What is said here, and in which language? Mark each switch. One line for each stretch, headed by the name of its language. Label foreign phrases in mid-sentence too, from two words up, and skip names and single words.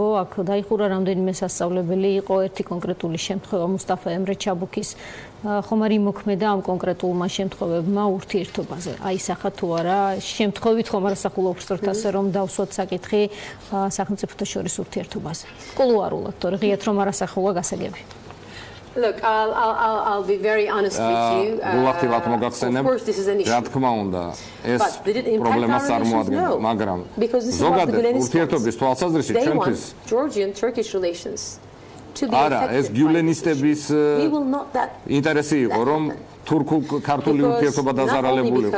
Georgian: აქ დაიხურა რამდენიმე სასწავლებელი, იყო ერთი კონკრეტული შემთხვევა მუსტაფა ემრე ჩაბუქის ხომ არ იმოქმედა ამ კონკრეტულმა შემთხვევებმა ურთიერთობაზე. აისახა თუ არა, შემთხვევით ხომ არ ასახულობს როცა რომ დავსვათ საკითხი სახელმწიფოთა შორის ურთიერთობაზე. კულუარულად, თორე ღიათ რომ არ ასახულა გასაგები.
English: Look, I'll be very honest with you. Of course, this is an issue.
Georgian: რა თქმა უნდა, ეს პრობლემას წარმოადგენს, მაგრამ ზოგადად ურთიერთობის თვალსაზრისით ჩვენთვის
English: Georgian-Turkish relations.
Georgian: არა, ეს გიულენისტების ინტერესი იყო, რომ თურქულ-ქართული ურთიერთობა დაზარალებულიყო.